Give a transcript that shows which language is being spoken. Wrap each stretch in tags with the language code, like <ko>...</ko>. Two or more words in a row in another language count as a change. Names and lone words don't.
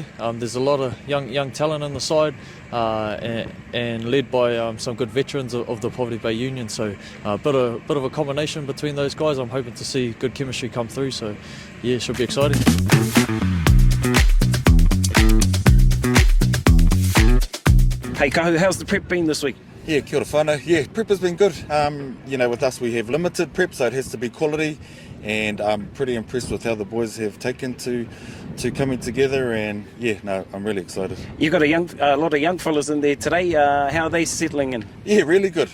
<en>There's a lot of young talent on the side, and led by some good veterans of the Pāora Bay Union. So a bit of a combination between those guys. I'm hoping to see good chemistry come through. So yeah, it should be exciting. Hey Kahu, how's the prep been this week? Yeah,</en> <mi>kia ora whānau.</mi> <en>Yeah, prep has been good. With us we have limited prep, so it has to be quality, and I'm pretty impressed with how the boys have taken to coming together, and I'm really excited. You've got a lot of young fellas in there today. How are they settling in? Yeah, really good.</en>